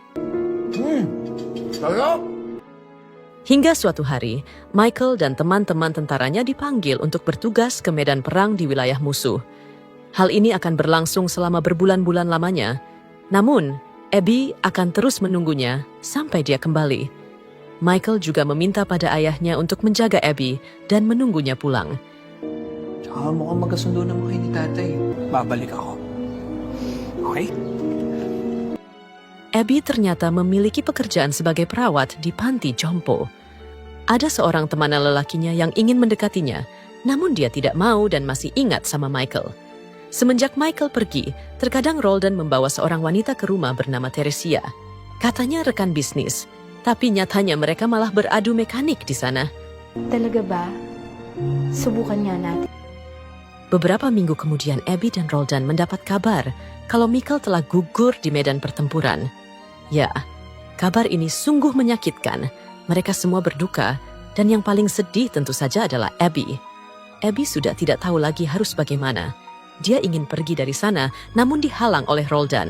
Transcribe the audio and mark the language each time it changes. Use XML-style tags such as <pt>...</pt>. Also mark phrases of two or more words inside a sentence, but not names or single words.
<id>Hingga suatu hari, Michael dan teman-teman tentaranya dipanggil untuk bertugas ke medan perang di wilayah musuh. Hal ini akan berlangsung selama berbulan-bulan lamanya. Namun, Abby akan terus menunggunya sampai dia kembali. Michael juga meminta pada ayahnya untuk menjaga Abby dan menunggunya pulang.</id> <tl>Tsaka mukhang magkasundo naman kayo ni tatay. Babalik ako. Okay?</tl> <id>Abby ternyata memiliki pekerjaan sebagai perawat di panti jompo. Ada seorang teman lelakinya yang ingin mendekatinya, namun dia tidak mau dan masih ingat sama Michael. Semenjak Michael pergi, terkadang Roldan membawa seorang wanita ke rumah bernama Teresia. Katanya rekan bisnis, tapi nyatanya mereka malah beradu mekanik di sana.</id> <tl>Talaga ba? Subukan nga natin.</tl> <id>Beberapa minggu kemudian, Abby dan Roldan mendapat kabar kalau Michael telah gugur di medan pertempuran. Ya, kabar ini sungguh menyakitkan. Mereka semua berduka, dan yang paling sedih tentu saja adalah Abby. Abby sudah tidak tahu lagi harus bagaimana. Dia ingin pergi dari sana, namun dihalang oleh Roldan.</id>